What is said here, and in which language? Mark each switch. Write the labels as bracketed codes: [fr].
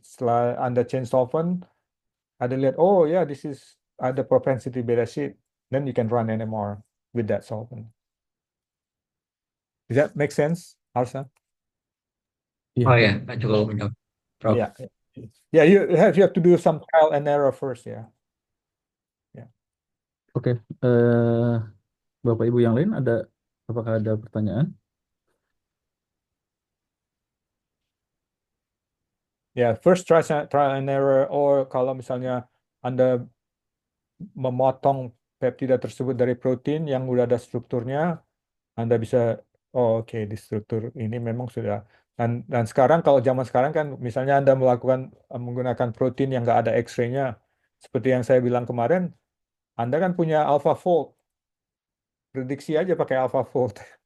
[id] Setelah Anda change solvent, Anda lihat, oh ya, this is ada propensity beta sheet. [en] Then you can run NMR with that solvent. Does that make sense, Arsa? [id] Iya, Oh ya, cukup. Prof. [en] Yeah, yeah. You have to do some trial and error first, ya. [id] Ya. Oke, Bapak Ibu yang lain apakah ada pertanyaan? [en] Ya, first trial and error. [id] Or kalau misalnya Anda memotong peptida tersebut dari protein yang udah ada strukturnya, Anda bisa, oh oke, di struktur ini memang sudah. Dan sekarang kalau zaman sekarang kan, misalnya Anda menggunakan protein yang nggak ada X-ray-nya, seperti yang saya bilang kemarin, Anda kan punya AlphaFold, prediksi aja pakai AlphaFold.